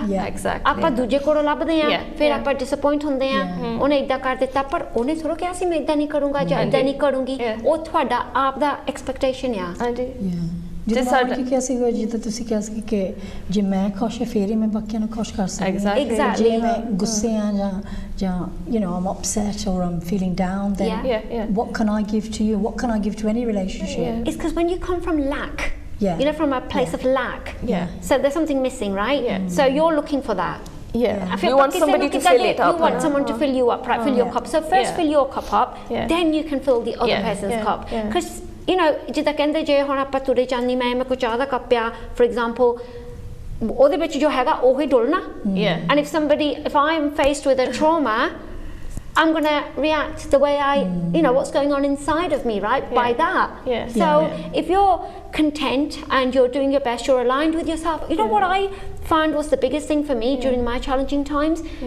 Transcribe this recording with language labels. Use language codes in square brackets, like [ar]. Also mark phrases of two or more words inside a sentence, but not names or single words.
[pa] ਆਪਾਂ ਦੂਜੇ ਕੋਲੋਂ ਲੱਭਦੇ ਆ, ਫਿਰ ਆਪਾਂ ਡਿਸਅਪਾਇੰਟ ਹੁੰਦੇ ਆ, ਉਹਨੇ ਇਦਾਂ ਕਰ ਦਿੱਤਾ, ਪਰ ਉਹਨੇ ਥੋੜਾ ਕਿਹਾ ਸੀ ਮੈਂ ਇਦਾਂ ਨਹੀਂ ਕਰੂੰਗਾ ਜਾਂ ਇਦਾਂ ਨਹੀਂ ਕਰੂੰਗੀ. ਉਹ ਤੁਹਾਡਾ ਆਪ ਦਾ ਐਕਸਪੈਕਟੇਸ਼ਨ ਆ. ਜਿੱਦਾਂ ਕਿ ਕਿਹਾ ਸੀਗਾ, ਜਿੱਦਾਂ ਤੁਸੀਂ ਕਿਹਾ ਸੀ ਕਿ ਜੇ ਮੈਂ ਖੁਸ਼ ਹਾਂ ਫਿਰ ਹੀ ਮੈਂ ਬਾਕੀਆਂ ਨੂੰ ਖੁਸ਼ ਕਰ ਸਕਦੀ ਹਾਂ. ਜੇ ਮੈਂ ਗੁੱਸੇ ਆ ਜਾਂ [en] you know I'm upset or I'm feeling down, then what can I give to you? What can I give to any relationship? It's because when you come from lack, you know, from a place of lack, so there's something missing, right? So you're looking for that. You want somebody to fill it up. You want someone to fill you up, right? Fill your cup. So first fill your cup up, then you can fill the other person's cup. Because you know, [pa] ਜਿੱਦਾਂ ਕਹਿੰਦੇ ਜੇ ਹੁਣ ਆਪਾਂ ਤੁਰੇ ਚਾਂਦੀ ਮੈਂ ਕੋਈ ਚਾਹ ਦਾ ਕੱਪ ਪਿਆ, [en] for example, [pa] ਉਹਦੇ ਵਿੱਚ ਜੋ ਹੈਗਾ ਉਹੀ ਡੁੱਲਣਾ. [en] And if I'm faced with a trauma, I'm going to react the way you know, what's going on inside of me, right? By that. So if you're content and you're doing your best, you're aligned with yourself. You know what I found was the biggest thing for me during my challenging times?